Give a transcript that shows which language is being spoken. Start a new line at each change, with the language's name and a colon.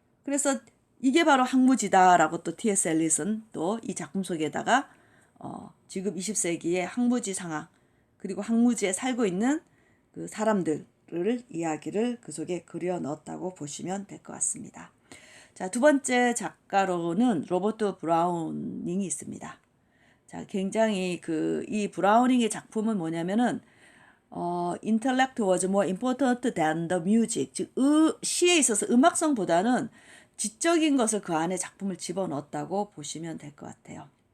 Korean: 그래서 이게 바로 항무지다라고 또 T.S. 엘리슨 또 이 작품 속에다가 지금 20세기의 항무지 상황 그리고 항무지에 살고 있는 그 사람들을 이야기를 그 속에 그려 넣었다고 보시면 될 것 같습니다. 자, 두 번째 작가로는 로버트 브라우닝이 있습니다.
English: 자, 굉장히 이 브라우닝의 작품은 뭐냐면은 intellect was more important than the music.
Korean: 즉, 시에 있어서 음악성보다는 지적인 것을 그 안에 작품을 집어넣었다고 보시면 될 것 같아요.